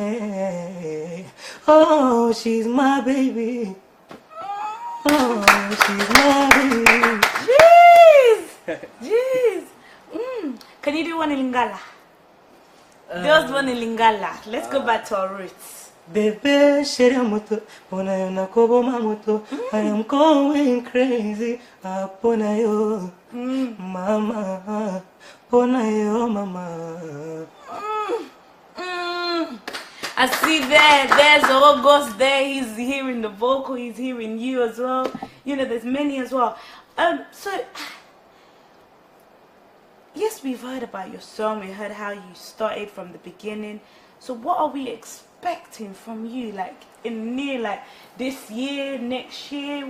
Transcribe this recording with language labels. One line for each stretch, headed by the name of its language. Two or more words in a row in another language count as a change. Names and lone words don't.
English: Oh, she's my baby. Oh, she's my baby. Jeez! Can you do one in Lingala? Just one in Lingala. Let's go back to our roots.
Lingala: Bebe shiramoto, pona yo nakobo mamoto.
English: I am going crazy,
Lingala: pona yo, mama, pona yo, mama.
English: I see there's August there. He's hearing the vocal, he's hearing you as well. You know, there's many as well. So yes, we've heard about your song. We heard how you started from the beginning. So what are we expecting from you, like in this year, next year?